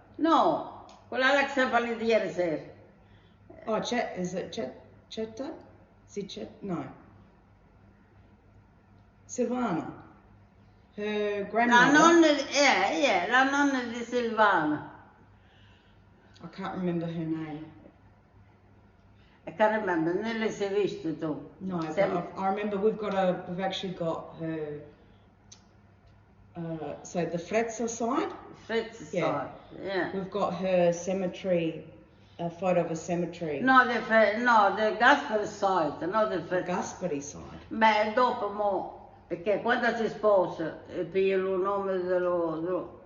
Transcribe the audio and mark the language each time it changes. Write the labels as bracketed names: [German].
[Italian] No, quella là che si fa ieri sera. [English] Oh, is it Chetta? No. Silvana. Her grandmother. [Italian] La nonna, la nonna di Silvana. [English] I can't remember her name. I can't remember, [Italian] non le sei viste tu? [English] No, but I remember we've actually got her, so the Fretzer side? Fretzer side, yeah. We've got her cemetery, a photo of a cemetery. No, the Gasperi side, not the Fretzer. Gasperi side? [Italian] Beh, dopo perché quando si sposa piglia il nome dello...